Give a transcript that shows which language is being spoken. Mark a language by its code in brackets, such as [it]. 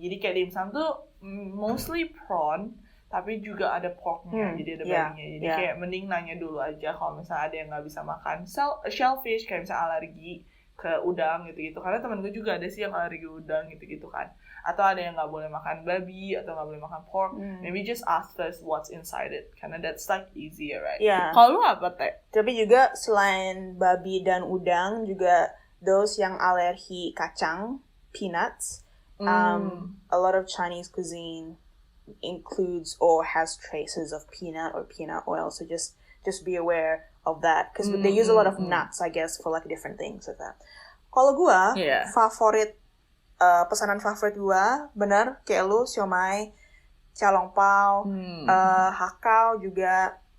[id] Jadi kayak dimsum tuh [en] mostly [id] prawn, tapi juga ada porknya, jadi ada babinya. Jadi kayak mending nanya dulu aja kalau misalnya ada yang nggak bisa makan shellfish, kayak misalnya alergi ke udang gitu. Karena temen gue juga ada sih yang alergi udang gitu kan. Atau ada yang nggak boleh makan babi atau nggak boleh makan pork. [en] Maybe just ask first what's inside it, karena that's like easier, right? [id] Kalau lu apa, Teh? Tapi juga selain babi dan udang juga [en] those [id] yang alergi kacang, peanuts. [en] A lot of Chinese cuisine includes or has traces of peanut or peanut oil, so just be aware of that because they use a lot of nuts, I guess, for like different things like that. [id] Kalau gua favorit pesanan favorit gua bener kayak lu siomay, Xiaolongbao, hakao juga.